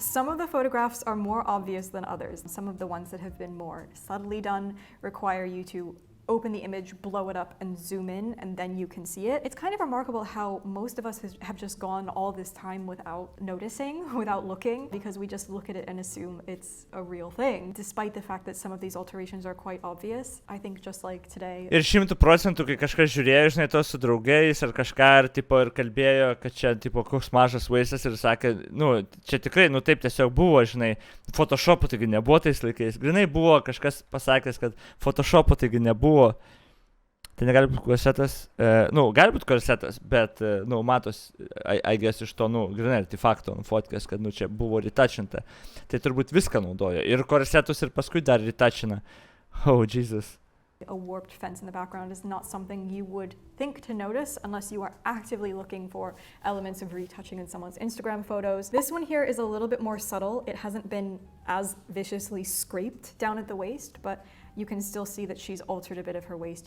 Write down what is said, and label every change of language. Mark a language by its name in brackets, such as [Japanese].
[English] Some of the photographs are more obvious than others. Some of the ones that have been more subtly done require you to open the image, blow it up, and zoom in, and then you can see it. It's kind of remarkable how most of us have just gone all this time without noticing, without looking, because we just look at it and assume it's a real thing, despite the fact that some of these alterations are quite obvious. I think just like today. [Lithuanian] Ir 100%, kai kažkas žiūrėjo, žinai, to su draugais ar kažką, ir kalbėjo, kad čia, koks mažas vaizdas, ir sakė, čia tikrai, taip tiesiog buvo, žinai, photoshopo taigi nebuvo tais laikais. Grinai buvo kažkas pasakęs, kad photoshopo taigi nebuvo. Tai negali būti korsetas, gali būti korsetas, bet, matos, [English] I guess [Lithuanian] iš to, grinai, artefakto, fotkės, kad, čia buvo retačinta. Tai turbūt viską naudojo. Ir korsetus, ir paskui dar retačina. [English] Oh, Jesus. A warped fence in the background is not something you would think to notice unless you are actively looking for elements of retouching in someone's Instagram photos. This one here is a little bit more subtle. It hasn't been as viciously scraped down at the waist, but you can still see that she's altered a bit of her waist.